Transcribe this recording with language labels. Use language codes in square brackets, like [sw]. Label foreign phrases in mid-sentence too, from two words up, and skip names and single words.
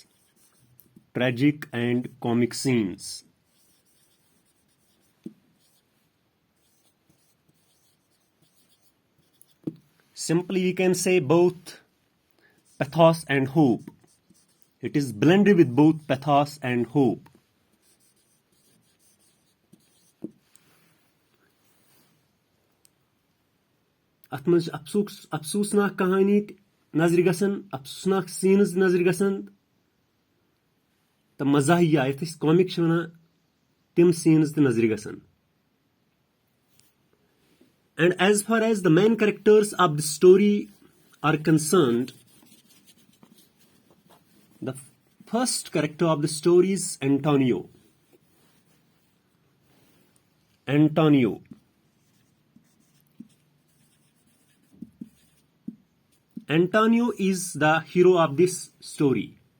[en] Tragic and comic scenes. Simply we can say both pathos and hope. It is blended with both pathos and hope. [ks] ات منٛز چھِ افسوسناک کہانی نظرِ گژھان افسوسناک سیٖنز نظرِ گژھان تہٕ مزاحیہ یتھ أسۍ کامِک چھِ ونان تِم سیٖنز تہِ نظرِ گژھان. [en] And as far as the main characters of the story are concerned, the first character of the story is Antonio. Antonio is the hero of this story.